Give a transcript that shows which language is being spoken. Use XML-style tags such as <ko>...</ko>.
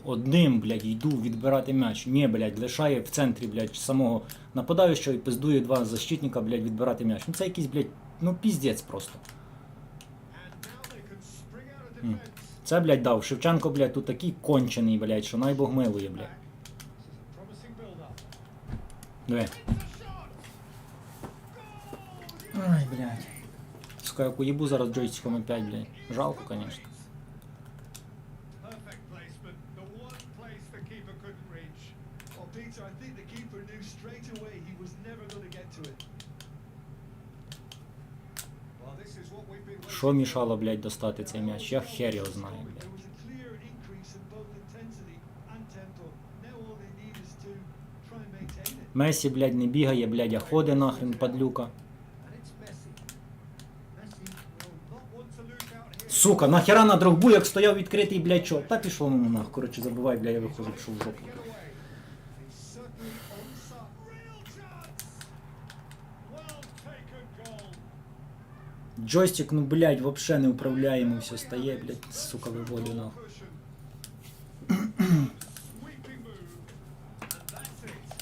<uk>Одним, блядь, йду відбирати м'яч. Ні, блядь, лишає в центрі, блядь, самого нападаючого і пиздує 2 защитника, блядь, відбирати м'яч. Ну це якийсь, блядь, ну піздець просто.</uk> <en>And now they can spring out of defense.</en> <uk>Це, блядь, дав. Шевченко, блядь, тут такий кончений, блядь, що най Бог милує, блядь.</uk> <en>This is a promising build-up.</en> <uk>Диви.</uk> <en>It's a shot. Goal!</en> <uk>Ай, блядь. Сука, як уїбу зараз джойстиком опять, блядь.</uk> <ru>Жалко, конечно.</ru> <en>Perfect placement. The one place the keeper couldn't reach. Well, Peter, I think the keeper knew straight away he was never going to get to it. Well, this is what we've been waiting</en> <uk>Що мішало, блядь, достати цей м'яч? Я хер його знаю, блядь.</uk> <en>There was a clear increase in both intensity and tempo. Now all they need is to</en> <uk>Месі, блядь, не бігає, блядь, а ходить нахрен, падлюка.</uk> <en>And it's Messi. Messi will not want to lose out here.</en> <uk>Сука, нахера на Дрогбу, як стояв відкритий, блядь, чо? Та пішло воно нах, коротше, забувай, блядь, я виходжу, пішов в жопу.</uk> <en>Get away. He's certainly on some real chance. Well taken goal.</en> <uk>Джойстик, ну, блядь, вообще не управляємо, все стає, блядь, сука, виводю нахуй.</uk> <en>Sweeping move, and that's it.</en>